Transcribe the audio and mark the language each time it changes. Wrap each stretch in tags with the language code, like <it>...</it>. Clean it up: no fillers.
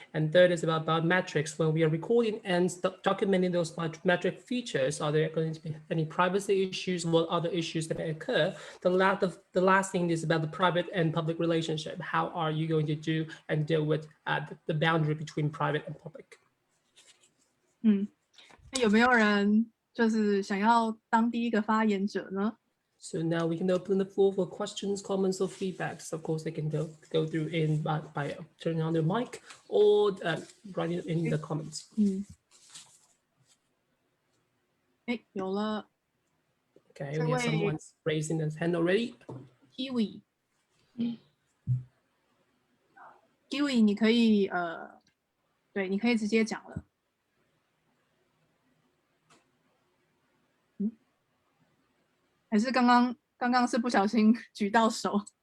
<en>And third is about metrics. When we are recording and documenting those metric features, are there going to be any privacy issues? What other issues that may occur? The last thing is about the private and public relationship. How are you going to do and deal with the boundary between private and public?</en> <zh>那有没有人就是想要当第一个发言者呢？</zh> <en>So now we can open the floor for questions, comments, or feedbacks. Of course, they can go through in by turning on their mic or writing in the comments.</en> <zh>有了。</zh> <en>Okay, we have someone raising his hand already.</en> <zh>Kiwi， 你可以对，你可以直接讲了。还是刚刚是不小心举到手。</zh>